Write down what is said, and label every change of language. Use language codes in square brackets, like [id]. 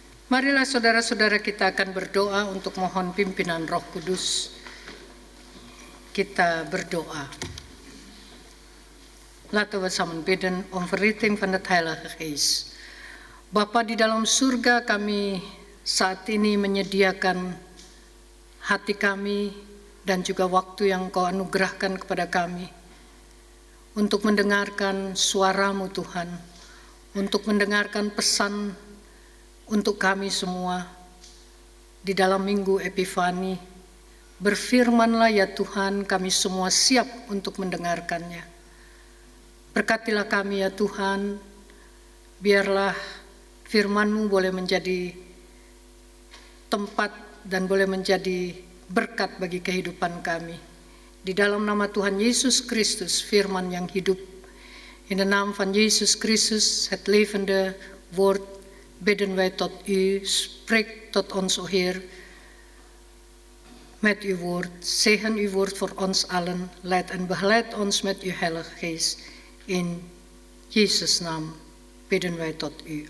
[id] Marilah saudara-saudara kita akan berdoa untuk mohon pimpinan Roh Kudus. Kita berdoa. [nl] Laten we samen bidden om verrichting van het Heilige Geest. [id] Bapa di dalam surga, kami saat ini menyediakan hati kami dan juga waktu yang Kau anugerahkan kepada kami untuk mendengarkan suara-Mu Tuhan, untuk mendengarkan pesan untuk kami semua di dalam minggu Epifani. Berfirmanlah ya Tuhan, kami semua siap untuk mendengarkannya. Berkatilah kami ya Tuhan, biarlah firman-Mu boleh menjadi tempat dan boleh menjadi berkat bagi kehidupan kami. Di dalam nama Tuhan Yesus Kristus, firman yang hidup. [nl] In de naam van Jezus Christus, het levende woord, bidden wij tot U. Spreek tot ons, o Heer, met uw woord. Zegen uw woord voor ons allen. Leid en begeleid ons met uw Heilige Geest. In Jezus' naam bidden wij tot U.